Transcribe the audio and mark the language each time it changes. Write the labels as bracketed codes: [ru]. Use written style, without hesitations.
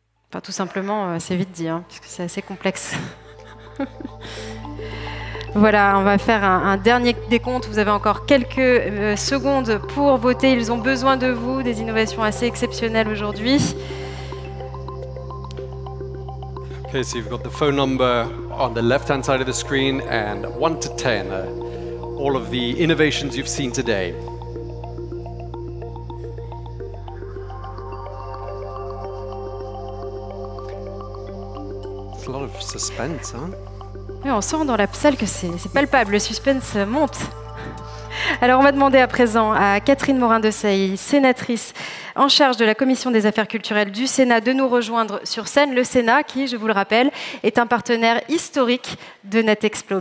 [fr] Enfin, tout simplement, c'est vite dit, hein, puisque c'est assez complexe. Voilà, on va faire un dernier décompte. Vous avez encore quelques secondes pour voter. Ils ont besoin de vous, des innovations assez exceptionnelles aujourd'hui. [en] Okay, so you've got the phone number on the left-hand side of the screen and 1 to 10, all of the innovations you've seen today. It's a lot of suspense, [fr] hein? Oui, on sent dans la salle que c'est palpable, le suspense monte. Alors on va demander à présent à Catherine Morin-Desailly, sénatrice en charge de la Commission des affaires culturelles du Sénat, de nous rejoindre sur scène. Le Sénat, qui, je vous le rappelle, est un partenaire historique de NetExplo.